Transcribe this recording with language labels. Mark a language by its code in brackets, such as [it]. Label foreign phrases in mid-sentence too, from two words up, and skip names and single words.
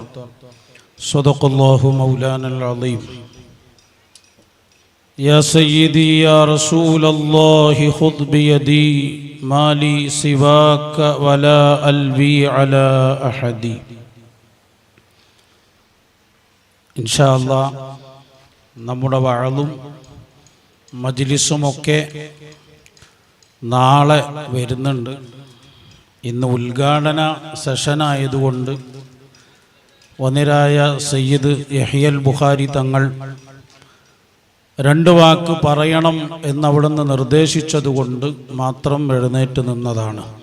[ar] صدق الله مولانا العظيم. يا سيدي يا رسول الله خذ بيدي ما لي سواك ولا ألوي على أحد. إن شاء الله [ml] നമ്മുടെ വഅളും മജ്ലിസുമൊക്കെ നാളെ വരുന്നുണ്ട്. ഇന്ന് ഉദ്ഘാടന സെഷനായതുകൊണ്ട് വന്നിരായ സയ്യിദ് യഹ്യൽ ബുഖാരി തങ്ങൾ രണ്ട് വാക്ക് പറയണം എന്നവിടുന്ന് നിർദ്ദേശിച്ചതുകൊണ്ട് മാത്രം എഴുന്നേറ്റ് നിന്നതാണ്.